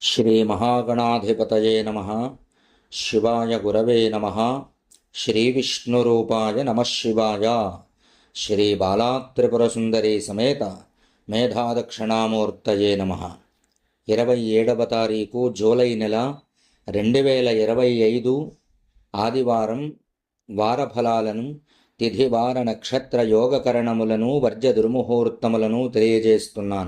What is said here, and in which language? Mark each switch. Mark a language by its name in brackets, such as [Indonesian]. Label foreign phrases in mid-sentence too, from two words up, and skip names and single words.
[Sanskrit] श्रीमहागणाधिपतये नमः। शिवाय गुरवे नमः। श्रीविष्णुरूपाय नमः शिवाय। श्रीबालात्रिपुरसुन्दरी समेत మేధాదక్షిణామూర్తయే నమః. [Telugu] 27వ తారీఖు జూలై నెల 2025 ఆదివారం వారఫలాలను, తిథివార నక్షత్ర యోగకరణములను, వర్జ దుర్ముహూర్తములను తెలియజేస్తున్నాను.